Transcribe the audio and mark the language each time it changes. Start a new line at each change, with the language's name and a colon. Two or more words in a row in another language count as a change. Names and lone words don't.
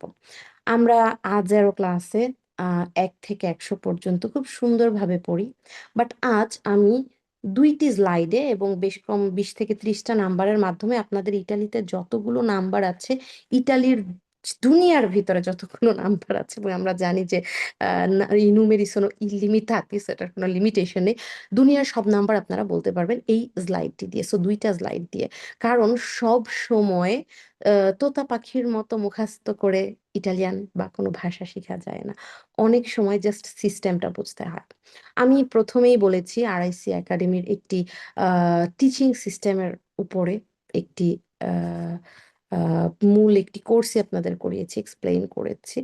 Bangla: আমরা আজ 0 ক্লাসে ১ থেকে ১০০ পর্যন্ত খুব সুন্দরভাবে পড়ি। বাট আজ আমি ২ টি স্লাইডে এবং বেশ কম ২০ থেকে ৩০ টা নাম্বারের মাধ্যমে আপনাদের ইটালিতে যতগুলো নাম্বার আছে, ইটালির দুনিয়ার ভিতরে যতগুলো নাম্বার আছে এবং আমরা জানি যে
Italian: I numeri sono illimitati,
Bangla: সেটার কোনো লিমিটেশন নেই। দুনিয়ার সব নাম্বার আপনারা বলতে পারবেন এই স্লাইডটি দিয়ে। সো ২ টা স্লাইড দিয়ে। কারণ সবসময় তোতা পাখির মতো মুখস্থ করে ইটালিয়ান বা কোনো ভাষা শিখা যায় না। অনেক সময় জাস্ট সিস্টেমটা বুঝতে হয়। আমি ১ম এই বলেছি আরআইসি একাডেমির একটি আ টিচিং সিস্টেমের উপরে একটি আ আ মূল একটি কোর্সই আপনাদের করিয়েছি, এক্সপ্লেইন করেছি।